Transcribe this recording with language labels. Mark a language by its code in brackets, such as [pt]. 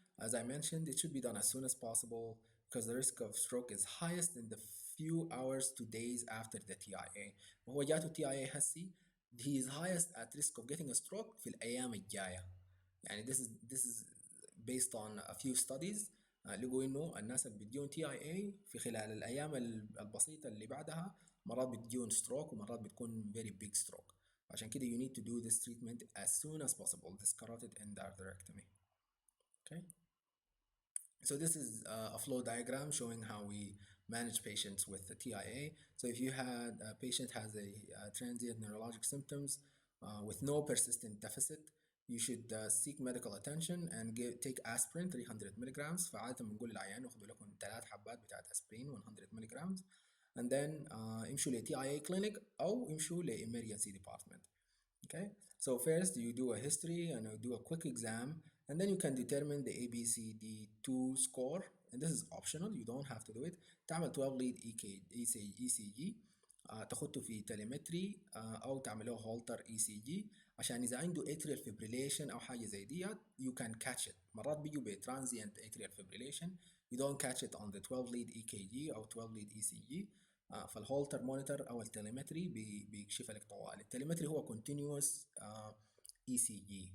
[en] As I mentioned, it should be done as soon as possible because the risk of stroke is highest in the few hours to days after the TIA. [ar] وهو جاته TIA هسي, [en] he is highest at risk of getting a stroke [ar] في الأيام الجاية. [en] يعني this is based on a few studies. [ar] لقوا إنه الناس اللي بتجون TIA في خلال الأيام البسيطة اللي بعدها مرات بتجون stroke ومرات بتكون [en] very big stroke. [ar] عشان كده [en] you need to do this treatment as soon as possible, this carotid endarterectomy. Okay, so this is a flow diagram showing how we manage patients with the TIA. So if you had a patient has a transient neurologic symptoms with no persistent deficit, you should seek medical attention and take aspirin 300 milligrams. [ar] فعادة بنقول للعيان ياخدوا لكم 3 حبات بتاعت [en] aspirin 100 milligrams, and then [ar] امشوا ل TIA clinic أو امشوا ل emergency department. [en] Okay, so first you do a history and you do a quick exam, and then you can determine the ABCD2 score, and this is optional, you don't have to do it. [ar] تعمل 12 lead ECG, تاخده في تليمتري أو تعمله هولتر ECG عشان إذا عنده atrial fibrillation أو حاجة زي دي [en] you can catch it. [ar] مرات بيجوا ب [en] transient atrial fibrillation, you don't catch it on the 12 lead EKG أو 12 lead ECG. [ar] فالهولتر مونيتور او التليمتري بيكشف لك طوال. التليمتري هو continuous ECG.